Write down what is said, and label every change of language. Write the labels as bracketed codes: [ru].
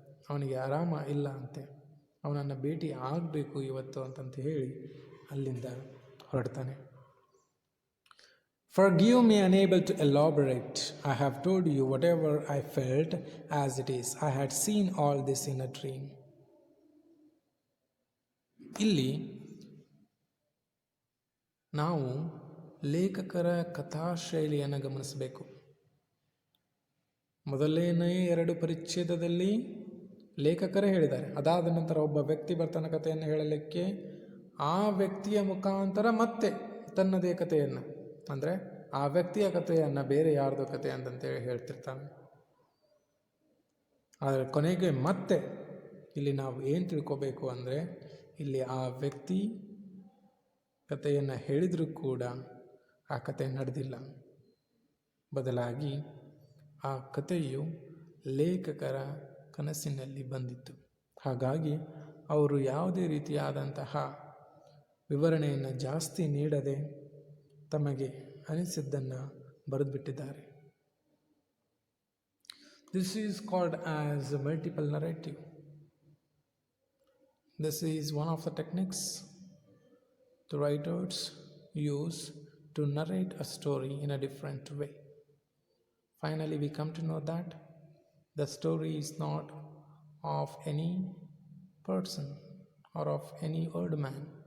[kn] ಅವನಿಗೆ ಆರಾಮ ಇಲ್ಲ ಅಂತೆ, ಅವನನ್ನು ಭೇಟಿ ಆಗಬೇಕು ಇವತ್ತು ಅಂತಂತ ಹೇಳಿ ಅಲ್ಲಿಂದ ಹೊರಡ್ತಾನೆ. [en] Forgive me unable to elaborate. I have told you whatever I felt as it is. I had seen all this in a dream. [kn] ಇಲ್ಲಿ ನಾವು ಲೇಖಕರ ಕಥಾಶೈಲಿಯನ್ನು ಗಮನಿಸಬೇಕು. ಮೊದಲನೇ 2 ಪರಿಚ್ಛೇದದಲ್ಲಿ ಲೇಖಕರೇ ಹೇಳಿದ್ದಾರೆ. ಅದಾದ ನಂತರ ಒಬ್ಬ ವ್ಯಕ್ತಿ ಬರ್ತಾನೆ ಕಥೆಯನ್ನು ಹೇಳಲಿಕ್ಕೆ. ಆ ವ್ಯಕ್ತಿಯ ಮುಖಾಂತರ ಮತ್ತೆ ತನ್ನದೇ ಕಥೆಯನ್ನು, ಅಂದರೆ ಆ ವ್ಯಕ್ತಿಯ ಕಥೆಯನ್ನು ಬೇರೆ ಯಾರ್ದೋ ಕಥೆ ಅಂತಂತೇಳಿ ಹೇಳ್ತಿರ್ತಾನೆ. ಆದರೆ ಕೊನೆಗೆ ಮತ್ತೆ ಇಲ್ಲಿ ನಾವು ಏನು ತಿಳ್ಕೋಬೇಕು ಅಂದರೆ, ಇಲ್ಲಿ ಆ ವ್ಯಕ್ತಿ ಕಥೆಯನ್ನು ಹೇಳಿದರೂ ಕೂಡ ಆ ಕಥೆ ನಡೆದಿಲ್ಲ. ಬದಲಾಗಿ ಆ ಕಥೆಯು ಲೇಖಕರ ಕನಸಿನಲ್ಲಿ ಬಂದಿತ್ತು. ಹಾಗಾಗಿ ಅವರು ಯಾವುದೇ ರೀತಿಯಾದಂತಹ ವಿವರಣೆಯನ್ನು ಜಾಸ್ತಿ ನೀಡದೆ ತಮಗೆ ಅನಿಸಿದ್ದನ್ನು ಬರೆದುಬಿಟ್ಟಿದ್ದಾರೆ. [en] This is called as a multiple narrative. This is one of the techniques the writers use to narrate a story in a different way. Finally, we come to know that the story is not of any person or of any old man.